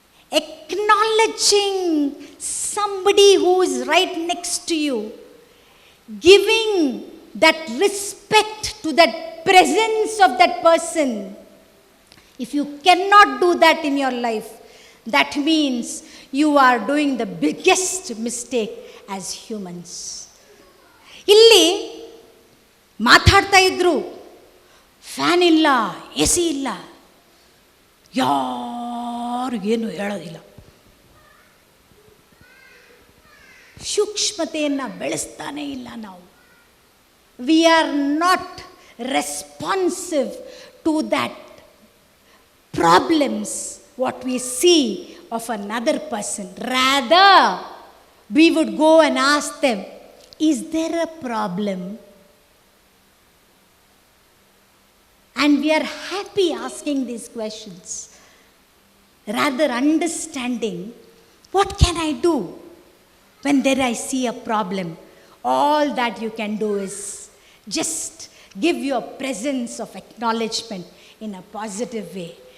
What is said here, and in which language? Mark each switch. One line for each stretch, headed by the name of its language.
English: Acknowledging somebody who is right next to you, giving that respect to that presence of that person. If you cannot do that in your life, that means you are doing the biggest mistake as humans.
Kannada: ಇಲ್ಲಿ ಮಾತಾಡ್ತಾ ಇದ್ರು, fan ಇಲ್ಲ, A C ಇಲ್ಲ, ಯಾರಿಗೇನು ಹೇಳೋದಿಲ್ಲ. ಸೂಕ್ಷ್ಮತೆಯನ್ನು ಬೆಳೆಸ್ತಾನೇ ಇಲ್ಲ ನಾವು.
English: We are not responsive to that problems what we see of another person. Rather we would go and ask them, is there a problem? And we are happy asking these questions, rather understanding what can I do when there I see a problem. All that you can do is just give your presence of acknowledgement in a positive way.